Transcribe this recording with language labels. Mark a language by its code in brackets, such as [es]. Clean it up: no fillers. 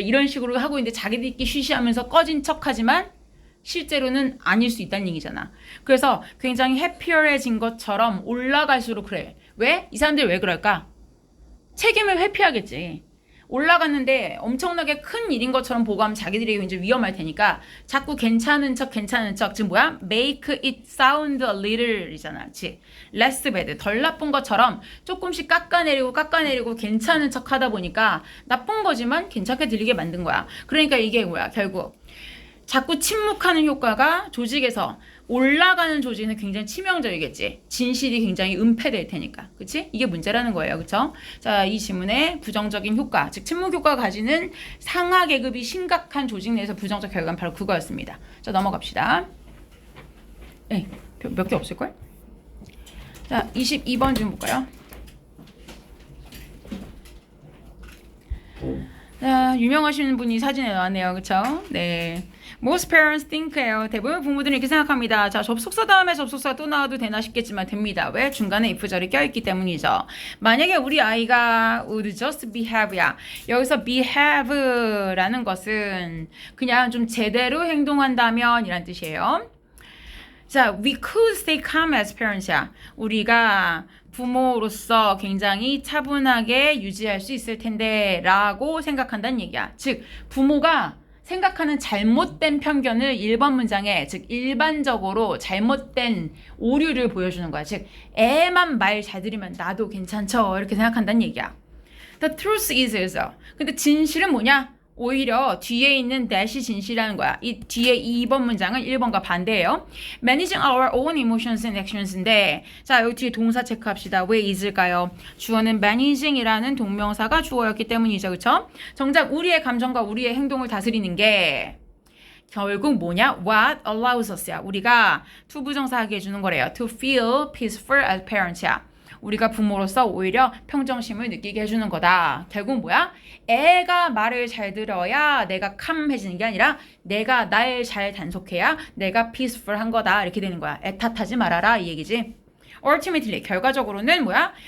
[ko] 이런 식으로 하고 있는데 자기들끼리 쉬쉬하면서 꺼진 척하지만 실제로는 아닐 수 있다는 얘기잖아. 그래서 굉장히 해피어해진 것처럼 올라갈수록 그래. 왜? 이 사람들이 왜 그럴까? 책임을 회피하겠지. 올라갔는데 엄청나게 큰 일인 것처럼 보고하면 자기들이 이제 위험할 테니까 자꾸 괜찮은 척 지금 뭐야? [en] make it sound a little [ko] 이잖아. 그치? [en] less bad, [ko] 덜 나쁜 것처럼 조금씩 깎아내리고 괜찮은 척 하다 보니까 나쁜 거지만 괜찮게 들리게 만든 거야. 그러니까 이게 뭐야? 결국 자꾸 침묵하는 효과가 조직에서 올라가는 조직은 굉장히 치명적이겠지. 진실이 굉장히 은폐될 테니까. 그치? 이게 문제라는 거예요. 그쵸? 자, 이 지문의 부정적인 효과, 즉 침묵 효과가 가지는 상하 계급이 심각한 조직 내에서 부정적 결과는 바로 그거였습니다. 자, 넘어갑시다. 네, 몇 개 없을걸? 자, 22번 좀 볼까요? 자, 유명하신 분이 사진에 나왔네요. 그쵸? 네. [en] Most parents think [ko] 예요. 대부분 부모들은 이렇게 생각합니다. 자, 접속사 다음에 접속사 또 나와도 되나 싶겠지만 됩니다. 왜? 중간에 if절이 껴있기 때문이죠. 만약에 우리 아이가 [en] would just behave [ko] 야. 여기서 behave라는 것은 그냥 좀 제대로 행동한다면 이란 뜻이에요. [en] 자, we could stay calm as parents [ko] 야. 우리가 부모로서 굉장히 차분하게 유지할 수 있을 텐데 라고 생각한다는 얘기야. 즉, 부모가 생각하는 잘못된 편견을 1번 문장에, 즉 일반적으로 잘못된 오류를 보여주는 거야. 즉, 애만 말 잘 들으면 나도 괜찮죠 이렇게 생각한다는 얘기야. [en] The truth is. [ko] 근데 진실은 뭐냐? 오히려 뒤에 있는 that이 진실이라는 거야. 이 뒤에 2번 문장은 1번과 반대예요. [en] Managing our own emotions and actions [ko] 인데, 자, 여기 뒤에 동사 체크합시다. 왜 is일까요? 주어는 managing이라는 동명사가 주어였기 때문이죠. 그쵸? 정작 우리의 감정과 우리의 행동을 다스리는 게 결국 뭐냐? [en] What allows us [ko] 야. 우리가 투부정사하게 해주는 거래요. [en] To feel peaceful as parents [ko] 야. 우리가 부모로서 오히려 평정심을 느끼게 해주는 거다. 결국 뭐야? 애가 말을 잘 들어야 내가 캄해지는 게 아니라 내가 날 잘 단속해야 내가 peaceful한 거다. 이렇게 되는 거야. 애 탓하지 말아라 이 얘기지. Ultimately, 결과적으로는 뭐야?